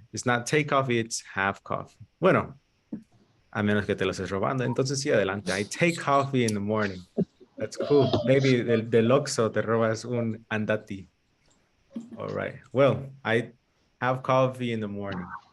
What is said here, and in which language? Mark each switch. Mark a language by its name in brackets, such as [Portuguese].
[English] It's not take coffee, it's have coffee. [Spanish] Bueno, a menos que te lo estés robando. Entonces sí, adelante. [English] I take coffee in the morning. That's cool. Maybe [Spanish] del Oxxo te robas un andati. [English] All right. Well, I have coffee in the morning.